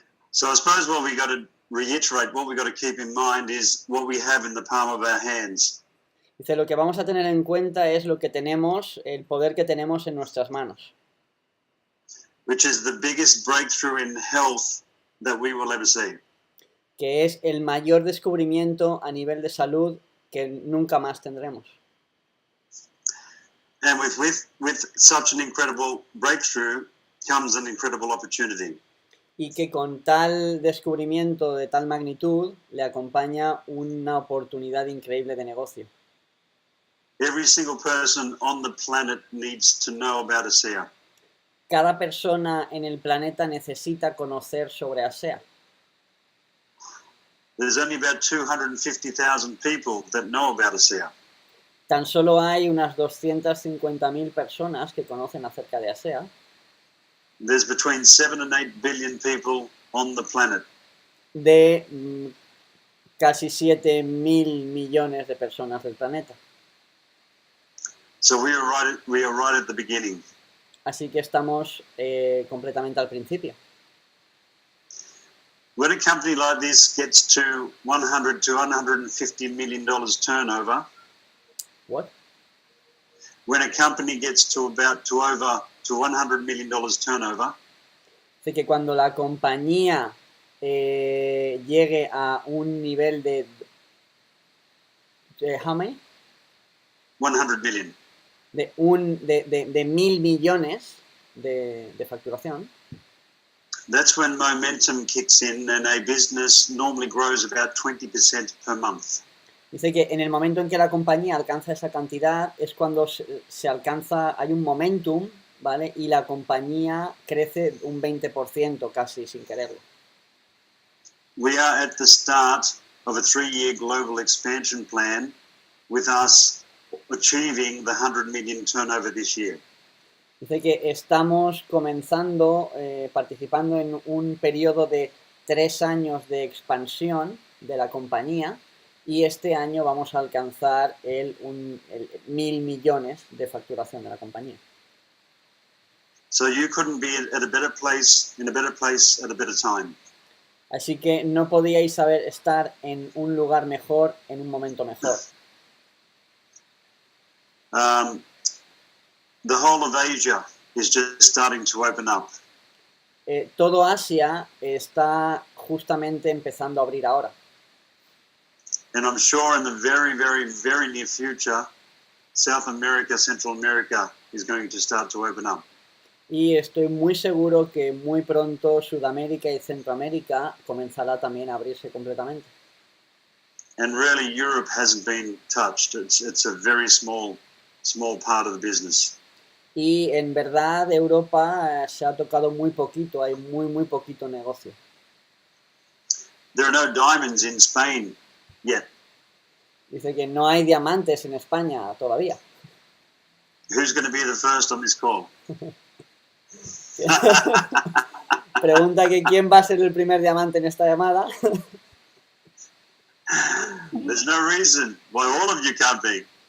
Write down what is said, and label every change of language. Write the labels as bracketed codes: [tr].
[en] So I suppose what we got to reiterate, what we got to keep in mind is what we have in the palm of our hands. [es] Dice, lo que vamos a tener en cuenta es lo que tenemos, el poder que tenemos en nuestras manos. [en] Which is the biggest breakthrough in health that we will ever see. [es] Que es el mayor descubrimiento a nivel de salud que nunca más tendremos. [en] And with such an incredible breakthrough comes an incredible opportunity. [es] Y que con tal descubrimiento de tal magnitud le acompaña una oportunidad increíble de negocio. [en] Every single person on the planet needs to know about ASEA. [es] Cada persona en el planeta necesita conocer sobre ASEA. [en] There's only about 250,000 people that know about ASEA. [es] Tan solo hay unas 250.000 personas que conocen acerca de ASEA. [en] There's between 7 and 8 billion people on the planet. [es] De casi 7.000 millones de personas del planeta. [en] So we are right at the beginning. [es] Así que estamos completamente al principio. [en] When a company like this gets to $100 to $150 million turnover, What? when a company gets to over $100 million turnover, [es] Dice que cuando la compañía llegue a un nivel de [en] how many? 100 million. [es] De 1.000 millones de facturación. [en] That's when momentum kicks in and a business normally grows about 20% per month. [es] Dice que en el momento en que la compañía alcanza esa cantidad es cuando se alcanza, hay un momentum, ¿vale? Y la compañía crece un 20% casi sin quererlo. [en] We are at the start of a 3-year global expansion plan with us achieving the 100 million turnover this year. [es] Dice que estamos comenzando, participando en un periodo de 3 años de expansión de la compañía y este año vamos a alcanzar el 1.000 millones de facturación de la compañía. [en] So you couldn't be at a better place, in a better place at a better time. [es] Así que no podíais estar en un lugar mejor en un momento mejor. [en] The whole of Asia is just starting to open up. [es] Todo Asia está justamente empezando a abrir ahora. [en] And I'm sure in the very, very, very near future, South America, Central America is going to start to open up. [es] Y estoy muy seguro que muy pronto Sudamérica y Centroamérica comenzará también a abrirse completamente. [en] And really Europe hasn't been touched. It's a very small part of the business. [es] Y en verdad Europa se ha tocado muy poquito, hay muy poquito negocio. [en] There are no diamonds in Spain yet. [es] Dice que no hay diamantes en España todavía. [en] Who's going to be the first on this call? [es] Pregunta que quién va a ser el primer diamante en esta llamada. [en] There's no reason why all of you can't be.